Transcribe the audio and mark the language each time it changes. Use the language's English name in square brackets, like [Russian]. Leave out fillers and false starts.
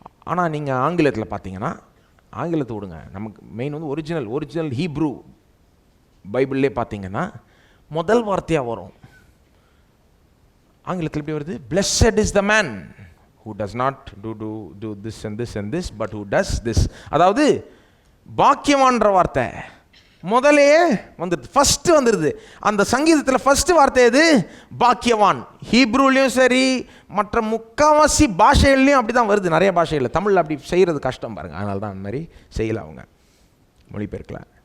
[Tamil] ஆனால் நீங்கள் ஆங்கிலத்தில் பார்த்தீங்கன்னா, ஆங்கிலத்தை விடுங்க, நமக்கு மெயின் வந்து ஒரிஜினல் ஹீப்ரூ பைபிள்லே பார்த்தீங்கன்னா முதல் வார்த்தையாக வரும். ஆங்கிலத்தில் எப்படி வருது? [English] Blessed is the man who does not do this and this and this, but who does this. [Tamil] அதாவது பாக்கியவான்ற வார்த்தை முதலே வந்துடுது, ஃபர்ஸ்ட் வந்துடுது. அந்த சங்கீதத்தில் ஃபர்ஸ்ட் வார்த்தை எது? பாக்கியவான். ஹீப்ரூலையும் சரி மற்ற முக்காவாசி பாஷைகள்லையும் அப்படி தான் வருது. நிறைய பாஷைகளில், தமிழில் அப்படி செய்கிறது கஷ்டம் பாருங்கள், அதனால தான் அந்த மாதிரி செய்யலை, அவங்க மொழிபெயர்க்கல.